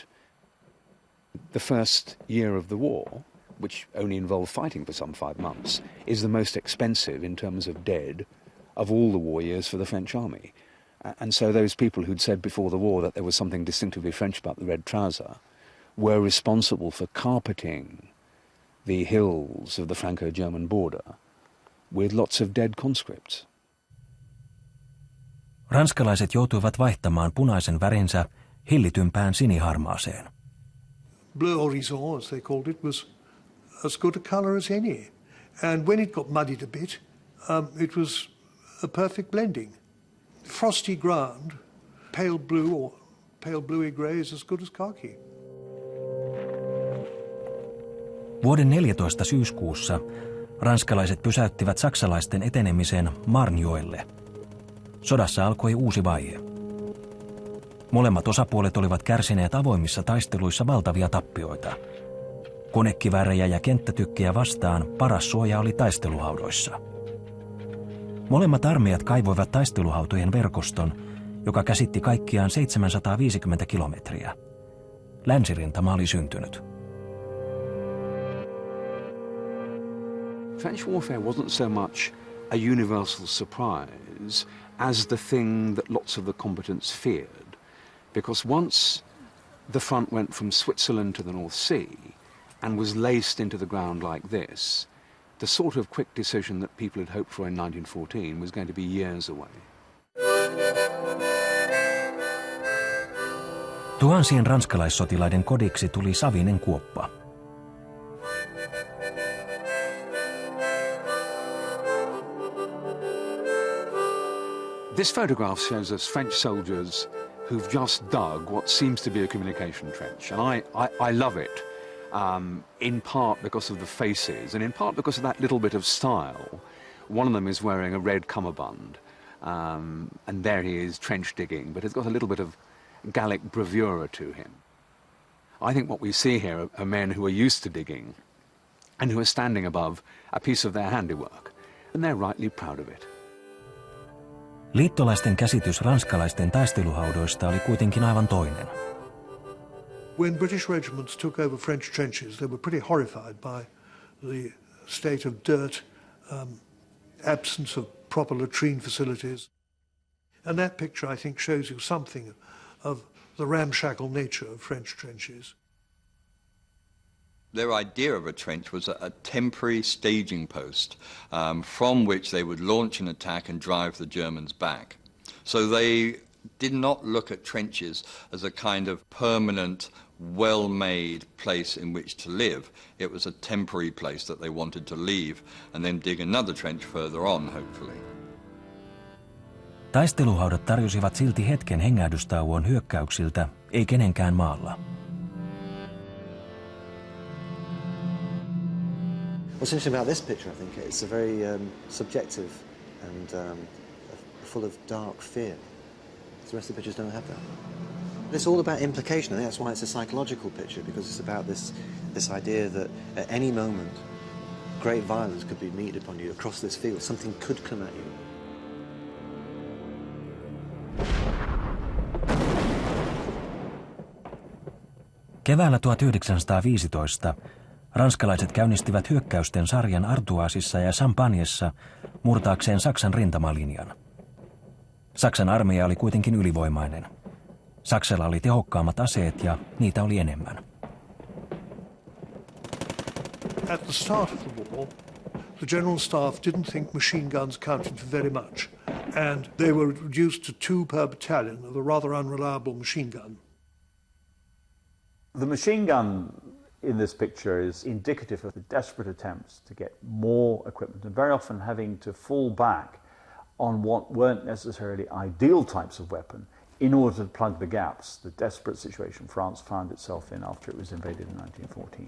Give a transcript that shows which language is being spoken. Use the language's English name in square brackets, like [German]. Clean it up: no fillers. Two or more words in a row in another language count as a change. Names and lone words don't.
[English] The first year of the war, which only involved fighting for some 5 months, is the most expensive in terms of dead of all the war years for the French army. And so those people who'd said before the war that there was something distinctively French about the red trouser were responsible for carpeting the hills of the Franco-German border with lots of dead conscripts. [Finnish] Ranskalaiset joutuivat vaihtamaan punaisen värinsä hillitympään siniharmaaseen. [French] Bleu horizon, [English] as they called it, was as good a colour as any. And when it got muddied a bit, it was a perfect blending. Frosty ground, pale blue or pale bluey grey is as good as khaki. [Finnish] Vuoden 14 syyskuussa ranskalaiset pysäyttivät saksalaisten etenemisen Marnejoelle. Sodassa alkoi uusi vaihe. Molemmat osapuolet olivat kärsineet avoimissa taisteluissa valtavia tappioita. Konekiväärejä ja kenttätykkejä vastaan paras suoja oli taisteluhaudoissa. Molemmat armeijat kaivoivat taisteluhautojen verkoston, joka käsitti kaikkiaan 750 kilometriä. Länsirintama oli syntynyt. [English] French warfare wasn't so much a universal surprise as the thing that lots of the combatants feared. Because once the front went from Switzerland to the North Sea and was laced into the ground like this, the sort of quick decision that people had hoped for in 1914 was going to be years away. [Finnish] Tuhansien ranskalaissotilaiden kodiksi tuli savinen kuoppa. [English] This photograph shows us French soldiers who've just dug what seems to be a communication trench. And I love it, in part because of the faces and in part because of that little bit of style. One of them is wearing a red cummerbund, and there he is trench digging, but it's got a little bit of Gallic bravura to him. I think what we see here are men who are used to digging and who are standing above a piece of their handiwork, and they're rightly proud of it. [Finnish] Liittolaisten käsitys ranskalaisten taisteluhaudoista oli kuitenkin aivan toinen. [English] When British regiments took over French trenches, they were pretty horrified by the state of dirt, absence of proper latrine facilities. And that picture, I think, shows you something of the ramshackle nature of French trenches. Their idea of a trench was a temporary staging post from which they would launch an attack and drive the Germans back. So they did not look at trenches as a kind of permanent, well-made place in which to live. It was a temporary place that they wanted to leave and then dig another trench further on, hopefully. [Finnish] Taisteluhaudat tarjosivat silti hetken hengähdystauon hyökkäyksiltä, ei kenenkään maalla. [English] What's interesting about this picture, I think, it's a very subjective and full of dark fear. The rest of the pictures don't have that. It's all about implication. I think that's why it's a psychological picture, because it's about this idea that at any moment great violence could be meted upon you across this field. Something could come at you. [Finnish] Keväällä 1915 ranskalaiset käynnistivät hyökkäysten sarjan Artoisissa ja Champagnessa murtaakseen Saksan rintamalinjan. Saksan armeija oli kuitenkin ylivoimainen. Saksalla oli tehokkaammat aseet ja niitä oli enemmän. [English] At the start of the war, the General Staff didn't think machine guns counted for very much, and they were reduced to 2 per battalion of a rather unreliable machine gun. The machine gun in this picture is indicative of the desperate attempts to get more equipment, and very often having to fall back on what weren't necessarily ideal types of weapon in order to plug the gaps, the desperate situation France found itself in after it was invaded in 1914.